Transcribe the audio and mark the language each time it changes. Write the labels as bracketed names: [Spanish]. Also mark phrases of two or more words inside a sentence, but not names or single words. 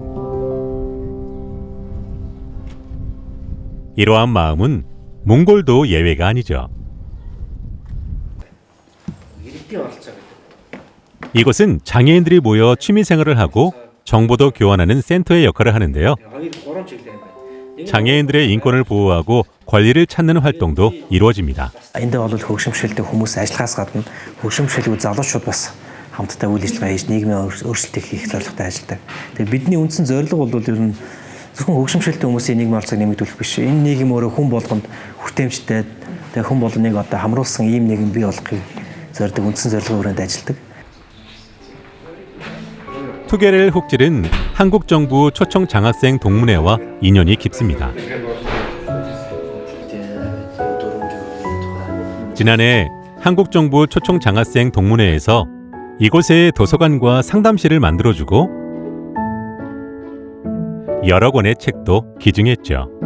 [Korean] 이러한 마음은 몽골도 예외가 아니죠. 이곳은 장애인들이 모여 취미생활을 하고 정보도 교환하는 센터의 역할을 하는데요. 장애인들의 인권을 보호하고 권리를 찾는 활동도 이루어집니다. [Mongolian] Энд бол хөгшимшилтэй хүмүүс ажиллахаас гадна хөгшимшилгүй залуучууд бас хамтдаа үйл ажиллагаа хийж нийгмийн өөрчлөлтийг хийх зорилготой ажилладаг. Тэгээ бидний үндсэн зорилго бол ер нь зөвхөн хөгшимшөлтэй хүмүүсийн нийгмийн орцыг нэмэгдүүлэх биш. Энэ нийгэм өөрөө хүн болгонд хүртээмжтэй тэгээ хүн болгоныг одоо хамруулсан ийм нийгэм бий болгохыг зорддог үндсэн зорилгын хүрээнд ажилладаг. [Korean] 투게렐 훅질은 한국 정부 초청 장학생 동문회와 인연이 깊습니다. 지난해 한국 정부 초청 장학생 동문회에서 이곳에 도서관과 상담실을 만들어주고 여러 권의 책도 기증했죠.